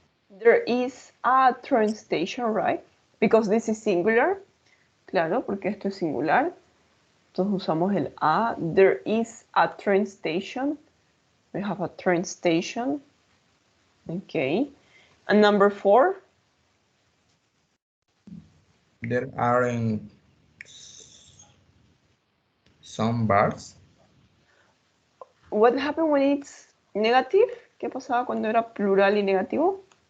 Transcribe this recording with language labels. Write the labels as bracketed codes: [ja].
[en] There is a train station, right? Because this is singular. [es] Claro, porque esto es singular. Entonces usamos el a. [en] There is a train station. We have a train station. Okay. And number 4? There aren't some bars. What happened when it's negative? [es] ¿Qué pasaba cuando era plural y negativo?